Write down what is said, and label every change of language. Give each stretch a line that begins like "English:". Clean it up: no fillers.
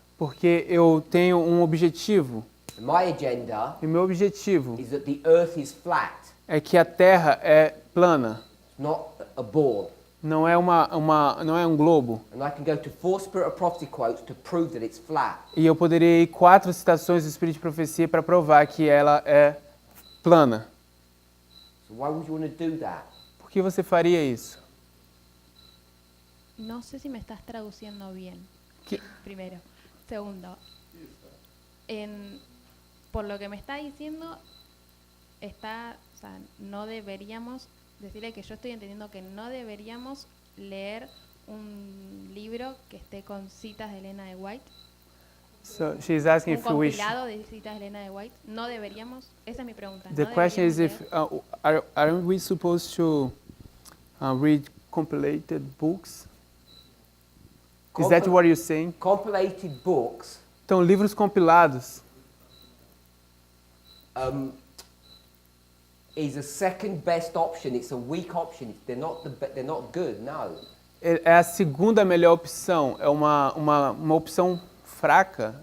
Portuguese: porque eu tenho um objetivo.
English: My agenda
Portuguese: E meu objetivo
English: is that the earth is flat,
Portuguese: é que a Terra é plana,
English: not a ball.
Portuguese: Não é não é um globo.
English: And I can go to 4 Spirit of Prophecy quotes to prove that it's flat.
Portuguese: E eu poderia ir 4 citações do Espírito de Profecia para provar que ela é plana.
English: So why would you want to do that?
Portuguese: Por que você faria isso?
Spanish: No sé si me estás traduciendo bien. ¿Qué? Primero. Segundo, por lo que me está diciendo, o sea, no deberíamos, decirle que yo estoy entendiendo que no deberíamos leer un libro que esté con citas de Elena de White.
English: So she's asking
Spanish: Un
English: if we should.
Spanish: compilado de citas de Elena de White. No deberíamos, esa es mi pregunta.
English: The
Spanish: ¿no
English: question is if
Spanish: deberíamos
English: aren't we supposed to read compilated books? Is that what you're saying? Compilated books
Portuguese: Então, livros compilados
English: is a second best option. It's a weak option. They're not good. No.
Portuguese: é a segunda melhor opção. É uma opção fraca.